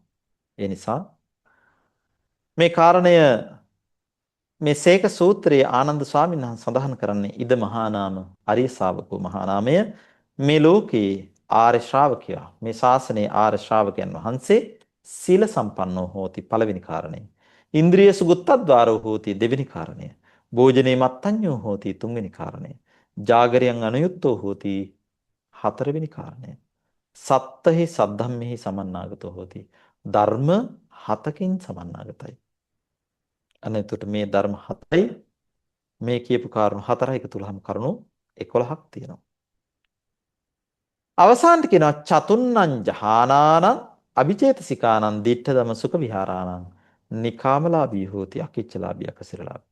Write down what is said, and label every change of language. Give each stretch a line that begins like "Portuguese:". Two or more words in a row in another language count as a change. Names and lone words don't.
Sinhala: ඒ නිසා මේ කාරණය මේ සේක සූත්‍රයේ ආනන්ද ස්වාමීන් වහන්සේ සඳහන් කරන්නේ
Pali: ඉද මහා නාම අරිය ශාවකෝ
Sinhala: මහා නාමය මේ ලෝකේ ආර්ය ශ්‍රාවකයා මේ ශාසනයේ ආර්ය ශ්‍රාවකයන් වහන්සේ
Pali: සීල සම්පන්නෝ හෝති
Sinhala: පළවෙනි කාරණය.
Pali: ඉන්ද්‍රිය සුගතද්වාරෝ හෝති
Sinhala: දෙවෙනි කාරණය.
Pali: භෝජනේ මත්තඤ්ඤෝ හෝති
Sinhala: තුන්වෙනි කාරණය.
Pali: ජාගරයන් අනුයුක්තෝ හෝති
Sinhala: හතරවෙනි කාරණය.
Pali: සත්තහි සද්ධම්මෙහි සමන්නාගතෝ හෝති
Sinhala: ධර්ම හතකින් සමන්නාගතයි. අනෙතුට මේ ධර්ම හතයි මේ කියපු කාරණු හතරයි එකතු වුනහම කරුණු 11ක් තියෙනවා. අවසානට කියනවා
Pali: චතුන්නං ජහානානං අභිචේතසිකානං දිට්ඨ ධම්ම සුඛ විහාරාණං නිකාමලාභී හෝති අකිච්චලාභී අකසිරලාභී.